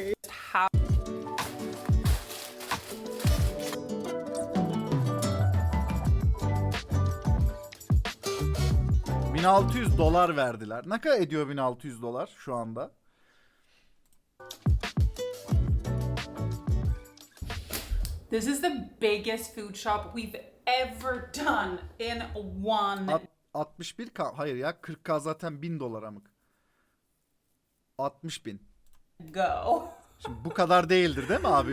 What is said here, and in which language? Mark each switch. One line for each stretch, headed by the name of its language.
English: How
Turkish: 1600 dolar verdiler. Ne kadar ediyor 1600 dolar şu anda?
English: This is the biggest food shop we've ever done in one
Turkish: 61K. Hayır ya, 40K zaten 1000 dolar amık. 60.000.
English: go.
Turkish: Şimdi bu kadar değildir değil mi abi?